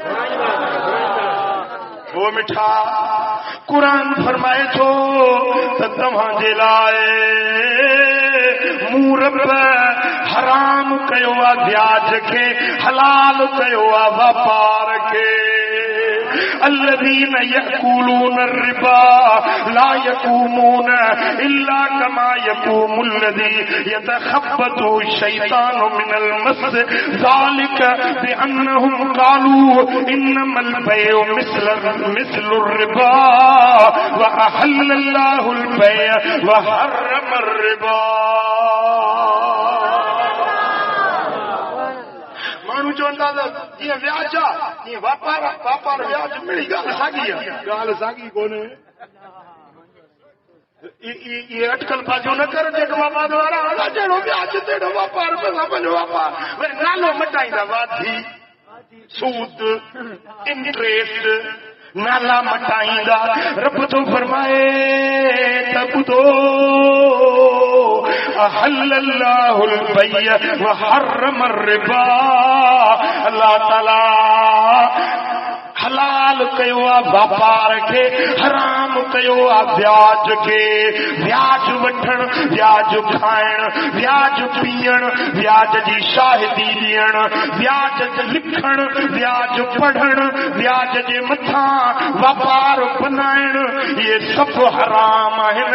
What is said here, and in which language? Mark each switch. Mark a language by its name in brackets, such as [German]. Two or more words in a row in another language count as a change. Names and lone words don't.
[Sindhi] वो मिठा क़ुरान फरमाए थो त तव्हांजे लाइ मूं रब हराम कयो आ व्याज खे, हलाल कयो आ वापार खे। [Arabic] الذين يأكلون الربا لا يقومون إلا كما يقوم الذي يتخبطه الشيطان من المس ذلك بأنهم قالوا إنما البيع مثل الربا وأحل الله البيع وحرم الربا. [Sindhi] माण्हू चवंदा जीअं व्याज आहे तीअं वापार व्याज मिली ॻाल्हि साॻी आहे, ॻाल्हि साॻी कोन्हे। ये अटकल बाजू न कर जेको वापार वारा जहिड़ो व्याज तहिड़ो वापार पंहिंजो वापार वरी नालो मटाईंदा वाधी सूद इंट्रेस्ट नाला मटाईंदा। रब तो फरमाए त ॿुधो [Arabic] أحل الله البيع وحرم الربا, [Sindhi] अल्लाह ताला हलाल कयो आ वापार खे, हराम कयो आ व्याज खे। व्याज वठण, व्याज खाइण, व्याज पीअण, व्याज जी शाहिदी ॾियण, व्याज लिखण, व्याज पढ़ण, व्याज जे मथां वापार बनाइण, इहे सभु हराम आहिनि।